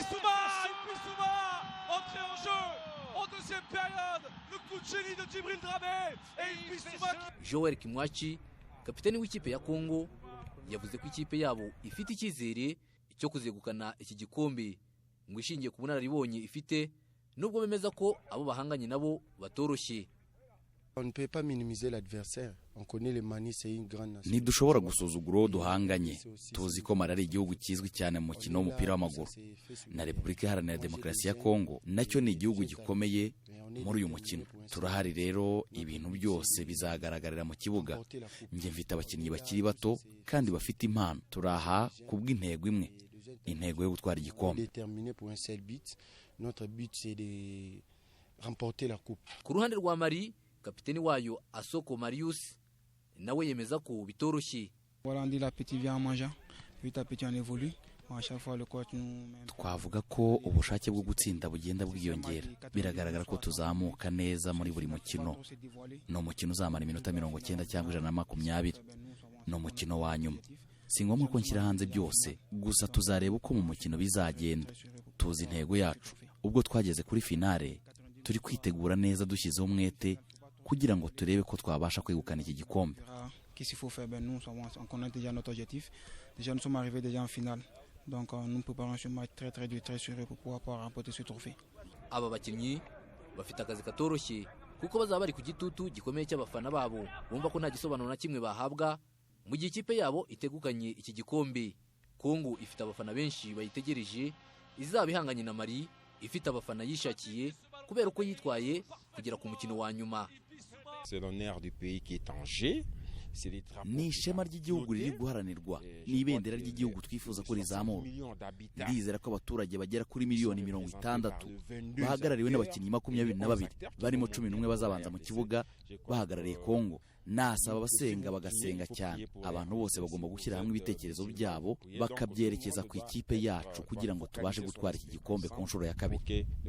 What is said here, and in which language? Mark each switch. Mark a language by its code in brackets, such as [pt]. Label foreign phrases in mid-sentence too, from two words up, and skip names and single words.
[rw] Joel Kimwachi, kapiteni w'ikipe ya Kongo, yavuze ko ikipe yabo ifite icyizere cyo kuzegukana iki gikombe ngo ishingiye ku bunararibonye ifite, nubwo bemeza ko abo bahanganye nabo batoroshye. [fr] On ne peut pas minimiser l'adversaire. On connaît le Mali, c'est une grande nation. [rw] Ntidushobora gusuzugura uwo duhanganye. Tuzi ko Mali ari igihugu kizwi cyane mu mukino w'umupira w'amaguru. Na Repubulika Iharanira Demokarasi ya Kongo nacyo ni igihugu gikomeye muri uyu mukino. Turahari rero, ibintu byose bizagaragarira mu kibuga. Nje mfite abakinnyi bakiri bato kandi bafite impano. Turaha kubw'intego imwe, intego yo gutwara igikombe. [fr] Notre but c'est de remporter la coupe. [rw] Ku ruhande rwa Mali, kapiteni wayo Asoko Marius nawe yemeza ko bitoroshye. Twavuga ko ubushake bwo gutsinda bugenda bwiyongera. Biragaragara ko tuzamuka neza muri buri mukino. No mukino uzamara iminota 90 cyangwa 120. No mukino wa nyuma. Si ngombwa ko nshyira hanze byose, gusa tuzareba uko mu mukino bizagenda. Tuzi intego yacu. Ubwo twageze kuri finale, turi kwitegura neza dushyizeho umwete kugira ngo turebe ko twabasha kwegukana iki gikombe. [fr] Qu'est-ce qu'il faut faire? Nous on connaît déjà notre objectif. Déjà nous sommes arrivés déjà en finale. Donc nous préparons ce match très dur, très sérieux pour pouvoir remporter ce trophée. [rw] Aba bakinnyi bafite akazi katoroshye kuko bazaba bari ku gitutu gikomeye cy'abafana babo bumva ko nta gisobanuro na kimwe bahabwa mu gihe ikipe yabo itegukanye iki gikombe. Kongo ifite abafana benshi bayitegereje, izaba ihanganye na Mali ifite abafana yishakiye kubera uko yitwaye kugera ku mukino wa nyuma. [fr] C'est l'honneur du pays qui est en jeu. [rw] Ni ishema ry'igihugu riri guharanirwa, ni ibendera ry'igihugu twifuza ko rizamura. Ndizera ko abaturage bagera kuri miliyoni 60 bahagarariwe n'abakinnyi 22 barimo 11 bazabanza mu kibuga bahagarariye Kongo. Nasaba abasenga bagasenga cyane. Abantu bose bagomba gushyira hamwe ibitekerezo byabo bakabyerekeza ku ikipe yacu kugira ngo tubashe gutwara iki gikombe ku nshuro ya kabiri.